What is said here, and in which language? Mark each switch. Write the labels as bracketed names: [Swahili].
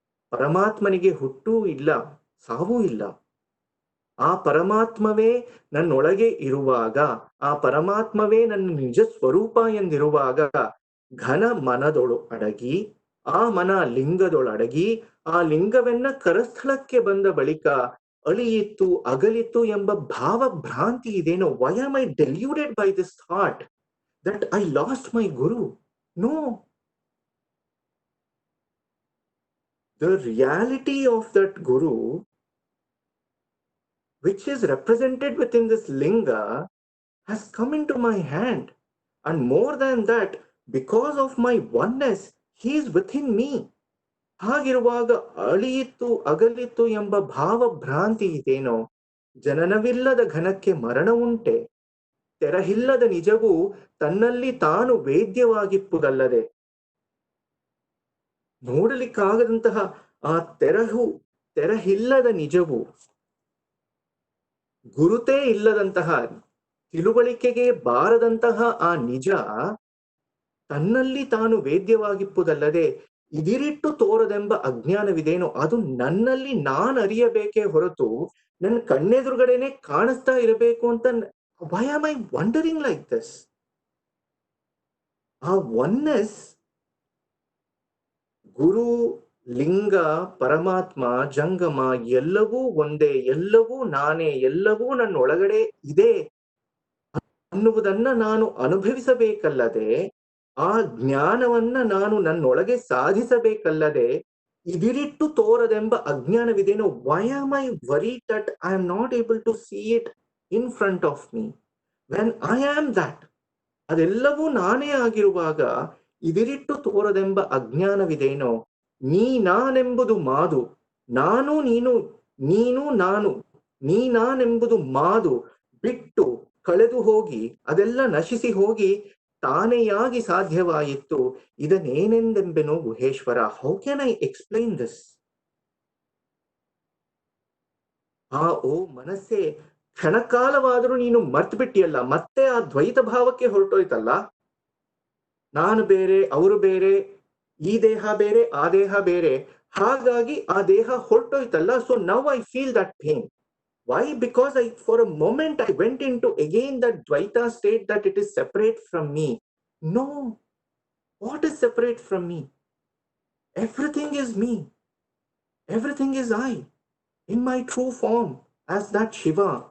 [Kannada] ಪರಮಾತ್ಮನಿಗೆ ಹುಟ್ಟೂ ಇಲ್ಲ, ಸಾವೂ ಇಲ್ಲ. ಆ ಪರಮಾತ್ಮವೇ ನನ್ನೊಳಗೆ ಇರುವಾಗ, ಆ ಪರಮಾತ್ಮವೇ ನನ್ನ ನಿಜ ಸ್ವರೂಪ ಎಂದಿರುವಾಗ ಘನ ಮನದೊಳು ಅಡಗಿ, ಆ ಮನ ಲಿಂಗದೊಳಡಗಿ, ಆ ಲಿಂಗವೆನ್ನ ಕರಸ್ಥಳಕ್ಕೆ ಬಂದ ಬಳಿಕ ಅಳಿಯಿತ್ತು ಅಗಲಿತ್ತು ಎಂಬ ಭಾವಭ್ರಾಂತಿ ಇದೇನೋ. [English] Why am I deluded by this thought that I lost my guru? No. The reality of that guru, which is represented within this linga, has come into my hand. And more than that, because of my oneness, he is within me. [Kannada] ಹಾಗಿರುವಾಗ ಅಳಿಯಿತ್ತು ಅಗಲಿತ್ತು ಎಂಬ ಭಾವಭ್ರಾಂತಿ ಇದೇನೋ. ಜನನವಿಲ್ಲದ ಘನಕ್ಕೆ ಮರಣ ಉಂಟೆ. ತೆರಹಿಲ್ಲದ ನಿಜವು ತನ್ನಲ್ಲಿ ತಾನು ವೇದ್ಯವಾಗಿಪ್ಪುದಲ್ಲದೆ, ನೋಡಲಿಕ್ಕಾಗದಂತಹ ಆ ತೆರಹಿಲ್ಲದ ನಿಜವು, ಗುರುತೇ ಇಲ್ಲದಂತಹ, ತಿಳುವಳಿಕೆಗೆ ಬಾರದಂತಹ ಆ ನಿಜ ತನ್ನಲ್ಲಿ ತಾನು ವೇದ್ಯವಾಗಿಪ್ಪುದಲ್ಲದೆ ಇದಿರಿಟ್ಟು ತೋರದೆಂಬ ಅಜ್ಞಾನವಿದೇನೋ, ಅದು ನನ್ನಲ್ಲಿ ನಾನು ಅರಿಯಬೇಕೇ ಹೊರತು ನನ್ನ ಕಣ್ಣೆದುರುಗಡೆನೆ ಕಾಣಿಸ್ತಾ ಇರಬೇಕು ಅಂತ. [English] Why am I wondering like this? [Kannada] ಆ ಒನ್ನೆಸ್, ಗುರು, ಲಿಂಗ, ಪರಮಾತ್ಮ, ಜಂಗಮ ಎಲ್ಲವೂ ಒಂದೇ, ಎಲ್ಲವೂ ನಾನೇ, ಎಲ್ಲವೂ ನನ್ನ ಒಳಗಡೆ ಇದೆ ಅನ್ನುವುದನ್ನ ನಾನು ಅನುಭವಿಸಬೇಕಲ್ಲದೆ, ಆ ಜ್ಞಾನವನ್ನ ನಾನು ನನ್ನೊಳಗೆ ಸಾಧಿಸಬೇಕಲ್ಲದೆ ಇದಿರಿಟ್ಟು ತೋರದೆಂಬ ಅಜ್ಞಾನವಿದೇನೋ. [English] Why am I worried that I am not able to see it in front of me when I am that? [Kannada] ಅದೆಲ್ಲವೂ ನಾನೇ ಆಗಿರುವಾಗ ಇದಿರಿಟ್ಟು ತೋರದೆಂಬ ಅಜ್ಞಾನವಿದೇನೋ. ನೀ ನಾನೆಂಬುದು ಮಾದು, ನಾನು ನೀನು, ನೀನು ನಾನು, ನೀ ನಾನೆಂಬುದು ಮಾದು ಬಿಟ್ಟು ಕಳೆದು ಹೋಗಿ ಅದೆಲ್ಲ ನಶಿಸಿ ಹೋಗಿ ತಾನೆಯಾಗಿ ಸಾಧ್ಯವಾಯಿತು. ಇದನ್ನೇನೆಂದೆಂಬೆನೋ Guheshwara. [English] How can I explain this? [Kannada] ಓ ಮನಸ್ಸೇ, ಕ್ಷಣಕಾಲವಾದರೂ ನೀನು ಮರ್ತು ಬಿಟ್ಟಿಯಲ್ಲ, ಮತ್ತೆ ಆ ದ್ವೈತ ಭಾವಕ್ಕೆ ಹೊರಟೋಯ್ತಲ್ಲ. ನಾನು ಬೇರೆ, ಅವರು ಬೇರೆ, ಈ ದೇಹ ಬೇರೆ, ಆ ದೇಹ ಬೇರೆ, ಹಾಗಾಗಿ ಆ ದೇಹ ಹೊರಟೋಯ್ತಲ್ಲ. [English] So now I feel that pain. Why? Because for a moment, I went into again that Dvaita state that it is separate from me. No. What is separate from me? Everything is me. Everything is I in my true form as that Shiva.